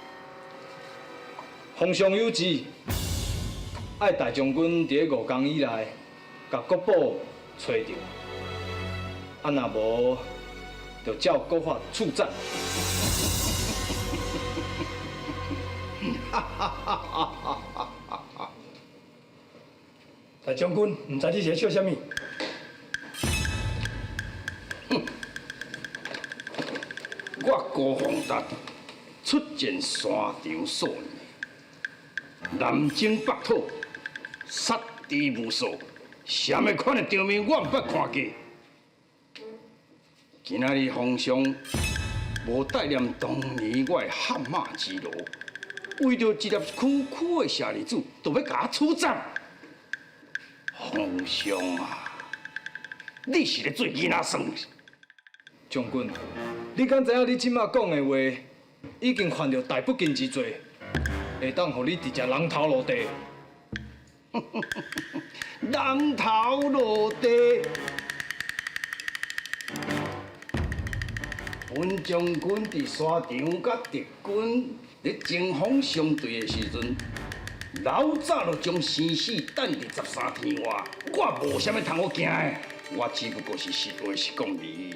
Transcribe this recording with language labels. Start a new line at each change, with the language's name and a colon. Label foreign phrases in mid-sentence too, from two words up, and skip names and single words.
Min Nan Chinese: 皇上有旨，爱大将军伫5天以内，甲国宝找着，啊若无，就照国法处斩。大将军，唔知你是笑什么？哼！我高宏达出战山场数年，南征北讨，杀敌无数，什么款的场面我唔捌看过。今仔日皇上无带念当年我的汗马之劳，为着一粒区区的舍利子，就要甲我处斩。皇上啊，你是咧做囡仔耍？将军，你敢知影你即马讲的话，已经犯着大不敬之罪，会当互你直接人头落地。人头落地。本将军伫山场甲敌军咧争锋相对的时阵，老早就将生死等伫13天外，我无啥物通好惊的，我只不过是实话实讲而已。